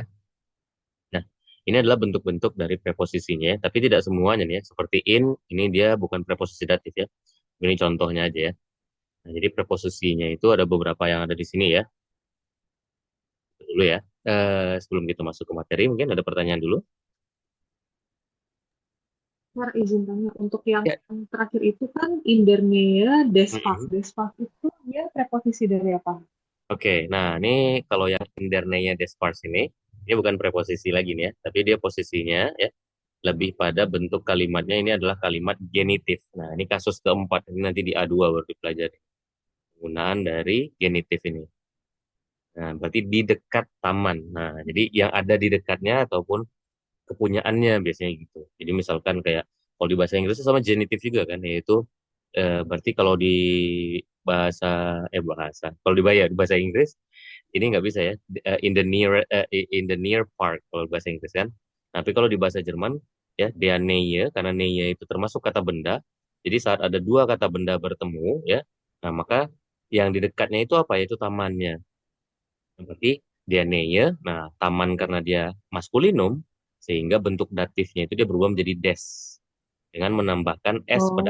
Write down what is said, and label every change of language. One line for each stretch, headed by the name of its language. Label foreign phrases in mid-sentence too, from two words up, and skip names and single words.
Indonesian: Nah, ini adalah bentuk-bentuk dari preposisinya ya, tapi tidak semuanya nih ya. Seperti in, ini dia bukan preposisi datif ya. Ini contohnya aja ya. Nah, jadi preposisinya itu ada beberapa yang ada di sini ya. Dulu ya. Sebelum kita masuk ke materi, mungkin ada pertanyaan dulu. Mar, izin tanya, untuk yang Ya. terakhir itu kan
German: in der Nähe des Parks.
Indonesian: Mhm.
German: Des Parks
Indonesian: itu dia preposisi dari apa? Oke, nah ini kalau yang
German: in der Nähe des Parks
Indonesian: ini bukan preposisi lagi nih ya, tapi dia posisinya ya lebih pada bentuk kalimatnya ini adalah kalimat genitif. Nah, ini kasus keempat, ini nanti di A2 baru dipelajari. Penggunaan dari genitif ini. Nah, berarti di dekat taman. Nah, jadi yang ada di dekatnya ataupun kepunyaannya biasanya gitu. Jadi misalkan kayak kalau di bahasa Inggris itu sama genitif juga kan, yaitu berarti kalau di bahasa kalau di bahasa Inggris ini nggak bisa ya,
English: in the near park
Indonesian: kalau bahasa Inggris kan. Tapi kalau di bahasa Jerman ya
German: der Nähe,
Indonesian: karena Nähe itu termasuk kata benda. Jadi saat ada dua kata benda bertemu ya, nah maka yang di dekatnya itu apa? Yaitu tamannya. Berarti dia Nähe, nah taman karena dia maskulinum sehingga bentuk datifnya itu dia berubah menjadi des dengan menambahkan s pada